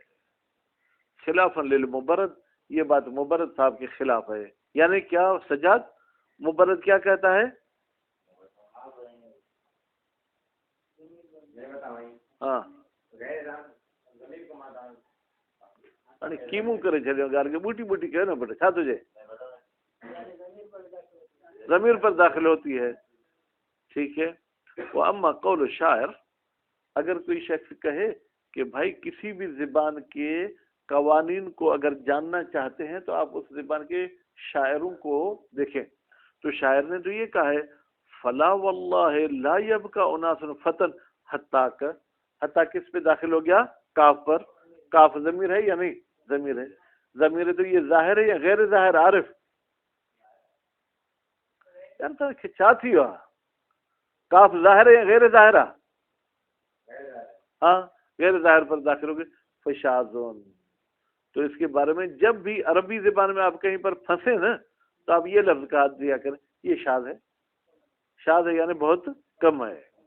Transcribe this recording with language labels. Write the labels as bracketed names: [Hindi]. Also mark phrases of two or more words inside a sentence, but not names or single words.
[Arabic] خلافا للمبرد, [Urdu] یہ بات مبرد صاحب کے خلاف ہے. یعنی کیا سجاد؟ مبرد کیا کہتا ہے? [Sindhi] हाँ अरे कीमू करे छॾियो ॻाल्हि खे, ॿूटी ॿूटी कयो न बेटा, छा [Urdu] تجھے ضمیر پر داخل ہوتی ہے. ٹھیک ہے، وہ [Arabic] أما قول شاعر, [Urdu] اگر کوئی شخص کہے کہ بھائی کسی بھی زبان کے قوانین کو اگر جاننا چاہتے ہیں تو آپ اس زبان کے شاعروں کو دیکھیں، تو شاعر نے تو یہ کہا ہے [Arabic] فلا والله لا يبقى أناسا فتى حتى كا, [Urdu] حتیٰ کس پہ داخل ہو گیا? کاف پر۔ کاف ضمیر ہے یا نہیں؟ ضمیر ہے. ضمیر ہے تو یہ ظاہر ہے یا غیر ظاہر? [Sindhi] आरिफ यार तो छा थी वियो आहे? [Urdu] کاف ظاہر ہے یا غیر ظاہر? ہاں غیر ظاہر پر داخل ہو گئے. فشاذ، تو اسکے بارے میں جب بھی عربی زبان میں آپ کہیں پر پھنسے نا، تو آپ یہ لفظ کہا دیا کریں یہ شاذ ہے. شاذ ہے یعنی بہت کم ہے.